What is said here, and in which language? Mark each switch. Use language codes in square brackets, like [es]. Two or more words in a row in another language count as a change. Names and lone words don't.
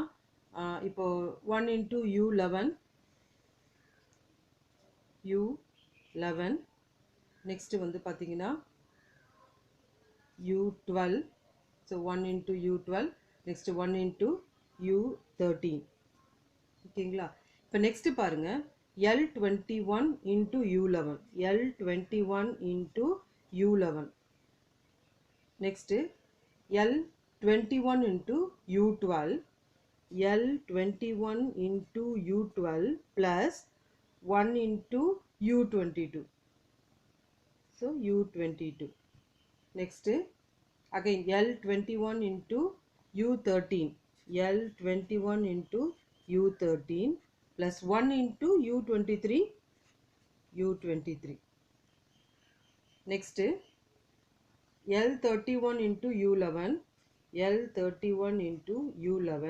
[ta] இப்போது 1 × U11 நெக்ஸ்ட்டு பார்த்தீங்கன்னா U12. ஸோ 1 × U12 நெக்ஸ்ட்டு 1 × U13. ஓகேங்களா. இப்போ நெக்ஸ்ட்டு பாருங்கள், L21 × U11 L21 × U11. நெக்ஸ்ட்டு L21 × U12 L21 × U12 ப்ளஸ் 1 × U22. ஸோ U22. நெக்ஸ்ட்டு again L21 × U13 L21 × U13 plus 1 × U23 U23. [en] Next L31 × U11 L31 × U11.